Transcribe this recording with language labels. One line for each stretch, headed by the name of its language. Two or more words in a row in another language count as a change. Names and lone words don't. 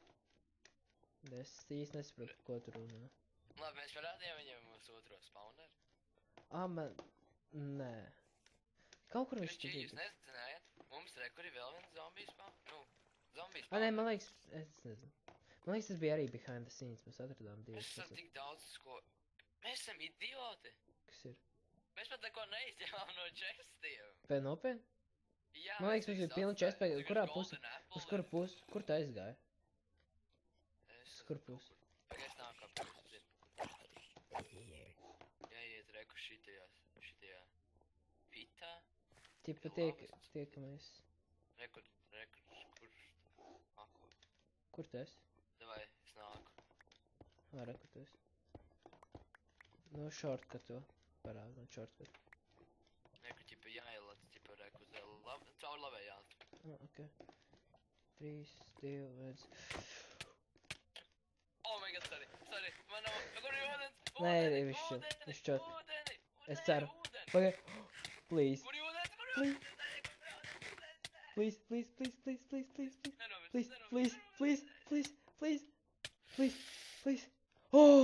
Latvian: Es īsti nesaprotu, ko tu runā. Labi, mēs parādījām viņam mūsu otro spawneru. Man... Nē. Kaut kur viņš Jūs tur bija. nezinājāt? Mums kur ir vēl viens zombiju spawn? Nu, zombiju Nē, spawn. man liekas, es nezinu. Man liekas, tas bija arī
English: behind the scenes.
Latvian: Mēs atradām divas. Mēs esam tik daudz, Mēs esam idioti. Kas ir? Mēs pat neko neizņēmām no chestiem. Pēc nopietni? Jā, Man liekas, mums ir pilni chest pēc... Kurā pusē? Uz kuru pusi? Kur tu aizgāji? Uz kuru pusi? Pagaidz nāk, kāpēc es zinu. Jāiet reku šitajā Tipa Ir labi. tiekamies. Rekur, kur? Mako. Kur tu esi? Davai, es nāku. Rekur tu esi. Nu, shortcutu. Parāda man shortcutu. Rekur, ķipa jāielēc, ķipa reku uz caur labējās. Ok. 3, 2, 1.
English: Oh my god, sorry.
Latvian: Man nav, kur ir ūdens? Nē, viņš čot. Es ceru. Pagaid.
English: Please.
Latvian: Kur ir ūdens?
English: Please. Oh!